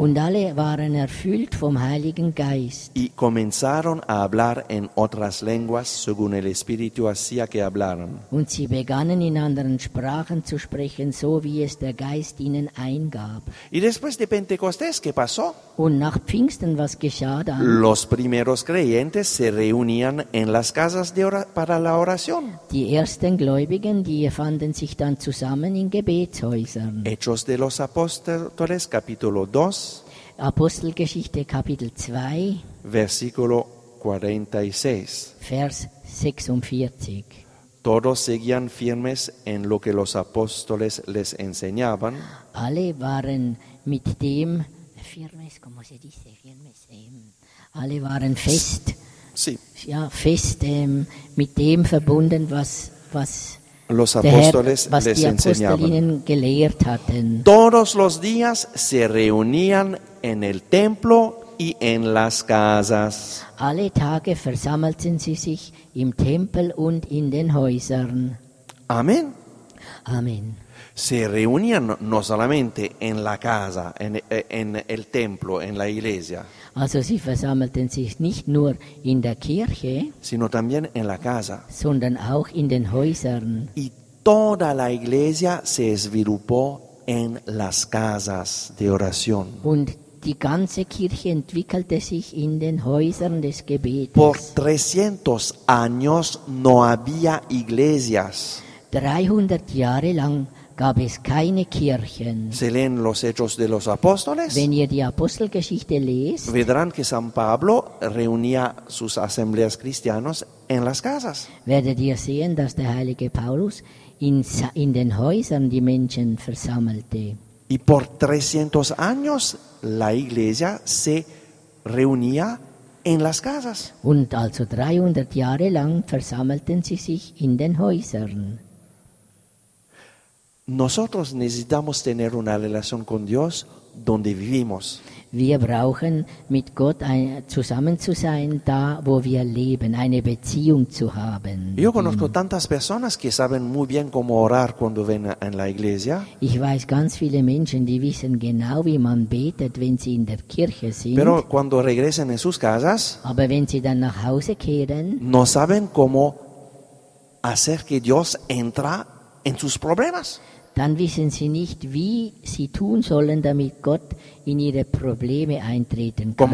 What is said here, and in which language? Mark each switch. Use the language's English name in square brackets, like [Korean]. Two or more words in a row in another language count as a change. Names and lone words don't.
[German] Und alle waren erfüllt vom Heiligen Geist. [Spanish] Y comenzaron a hablar en otras lenguas según el Espíritu hacía que hablaran. [German] Und sie begannen in anderen Sprachen zu sprechen, so wie es der Geist ihnen eingab. [Spanish] Y después de Pentecostés, ¿qué pasó? [German] Und nach Pfingsten, was geschah dann? [Spanish] Los primeros creyentes se reunían en las casas para la oración. [German] Die ersten Gläubigen, die fanden sich dann zusammen in Gebetshäusern. [Spanish] Hechos de los Apóstoles, capítulo 2, [German] Apostelgeschichte Kapitel 2, [Spanish] versículo 46. [German] Vers 46. [Spanish] Todos seguían firmes en lo que los apóstoles les enseñaban. [German] Alle waren mit dem, [Spanish] firmes, como se dice, firmes, [German] alle waren fest, [Spanish] Sí, [German] ja, fest mit dem verbunden, was [Spanish] los [German] der Herr, [Spanish] apóstoles [German] was [Spanish] les [German] die Apostel [Spanish] enseñaban. [German] ihnen gelehrt hatten. [Spanish] Todos los días se reunían en el templo y en las casas. [German] Alle Tage versammelten sie sich im Tempel und in den Häusern. [Spanish] Amén. [German] Amen. [Spanish] Se reunían no solamente en la casa, en el templo, en la iglesia, [German] Also sie versammelten sich nicht nur in der Kirche, [Spanish] sino también en la casa. [German] sondern auch in den Häusern. [Spanish] Y toda la iglesia se esvilupó en las casas de oración. [German] Und die ganze Kirche entwickelte sich in den Häusern des Gebetes. [Spanish] Por 300 años no había iglesias. [German] 300 Jahre lang gab es keine Kirchen. [Spanish] Se leen los Hechos de los Apóstoles. [German] Wenn ihr die Apostelgeschichte lest, [Spanish] Verán que San Pablo reunía sus asambleas cristianas en las casas. [German] werdet ihr sehen, dass der heilige Paulus in den Häusern die Menschen versammelte. [Spanish] Y por 300 años la iglesia se reunía en las casas. [German] Und also 300 Jahre lang versammelten sie sich in den Häusern. [Spanish] Nosotros necesitamos tener una relación con Dios donde vivimos. [German] Wir brauchen mit Gott zusammen zu sein, da wo wir leben, eine Beziehung zu haben. [Spanish] Yo conozco tantas personas que saben muy bien cómo orar cuando ven en la iglesia, [German] Ich weiß ganz viele Menschen, die wissen genau, wie man betet, wenn sie in der Kirche sind. [Spanish] pero cuando regresen en sus casas [German] Aber wenn sie dann nach Hause kehren, [Spanish] no saben cómo hacer que Dios entra en sus problemas. [German] dann wissen sie nicht, wie sie tun sollen, damit Gott in ihre Probleme eintreten kann.